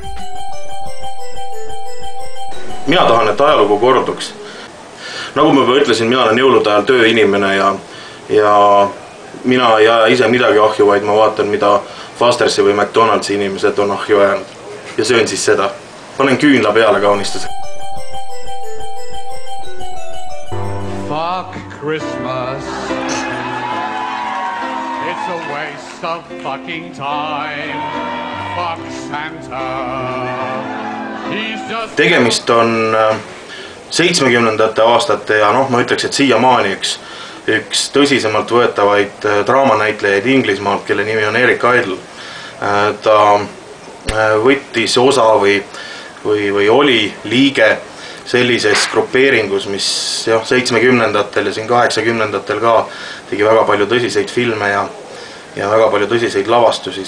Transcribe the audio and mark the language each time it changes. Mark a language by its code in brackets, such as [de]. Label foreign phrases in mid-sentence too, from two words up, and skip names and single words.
[et] Mina tahan, et ajalugu korduks. Nagu ma juba ütlesin, mina olen jõulude ajal tööinimene ja mina ei aja ise midagi ahju, vaid ma vaatan, mida Fostersi või McDonaldsi inimesed on ahju ajanud. Ja söön siis seda. Panen küünla peale kaunistus. [en] Fuck Christmas. It's a waste of fucking time. Fuck Santa. [et] Tegemist on 70ndate aastate ja ma ütleks, et siiamaani üks tõsisemalt võetavaid draamanäitlejaid Inglismaalt, kelle nimi on Eric Idle. Ta võttis osa või oli liige sellises grupeeringus, mis 70ndatel ja siin 80ndatel ka tegi väga palju tõsiseid filme ja väga palju tõsiseid lavastusi.